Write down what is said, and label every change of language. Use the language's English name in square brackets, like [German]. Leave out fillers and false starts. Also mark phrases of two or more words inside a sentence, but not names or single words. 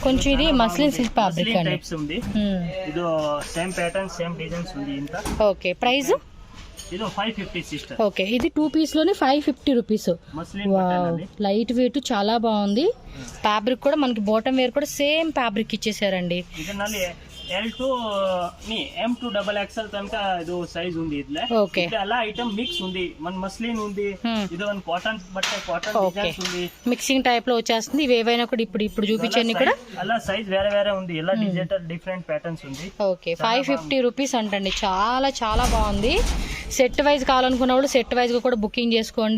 [Telugu] కొంచెం ఇది [English] muslin silk fabric [Telugu] అండి. టైప్స్ ఉంది. ఇది [English] same pattern same designs [Telugu] ఉంది ఇంత. [English] okay, price [Telugu] ఇది 550 సిస్టర్. ఓకే, ఇది 2 పీస్ లోనే 550 రూపీస్. [English] light weight [Telugu] చాలా బాగుంది. ఫ్యాబ్రిక్ కూడా మనకి [English] bottom wear [Telugu] కూడా [English] same fabric [Telugu] ఇచ్చేసారండి. [Kannada] ಇದರಲ್ಲಿ L2 M2 [English] double XL [Kannada] ತನಕ ಇದು ಸೈಜ್ ఉంది ಇದ್ಲೆ. [Telugu] ఓకే, [Kannada] ಎಲ್ಲ [English] item mix [Kannada] ఉంది. [Telugu] మన మస్లిన్ ఉంది, ఇది [English] one cotton [Telugu] బట్ట [English] cotton designs [Telugu] ఉంది. [English] mixing type [Telugu] లో వచ్చేస్తుంది. ఇవి ఏవైనా కూడా ఇప్పుడు చూపించండి కూడా అలా సైజ్ వేరే వేరే ఉంది. ఎలా [English] digital different patterns [Telugu] ఉంది. ఓకే, 550 రూపీస్ అంటండి. చాలా చాలా బాగుంది. [English] set wise [Telugu] కావాలనుకున్న వాళ్ళు [English] set wise [Telugu] గా కూడా బుకింగ్ చేసుకోండి.